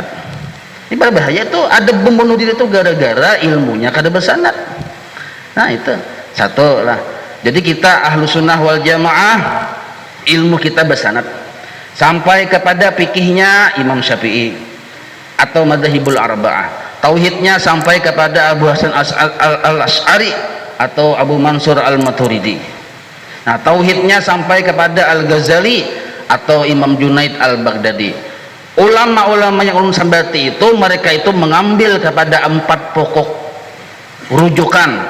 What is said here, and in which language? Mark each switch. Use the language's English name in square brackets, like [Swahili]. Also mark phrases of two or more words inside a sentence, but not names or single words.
[Indonesian] Ini berbahaya itu, ada membunuh diri itu gara-gara ilmunya [Malay] kada basanad. [Indonesian] Nah itu satu lah. Jadi kita [Arabic] أهل السنة والجماعة, [Indonesian] ilmu kita basanad sampai kepada fikihnya Imam Syafi'i atau [Arabic] المذاهب الأربعة, [Indonesian] tauhidnya sampai kepada Abu Hasan al-Asy'ari atau Abu Mansur al-Maturidi. Nah tauhidnya sampai kepada Al-Ghazali atau Imam Junaid al-Baghdadi. Ulama-ulama yang ulum sambati itu, mereka itu mengambil kepada empat pokok rujukan.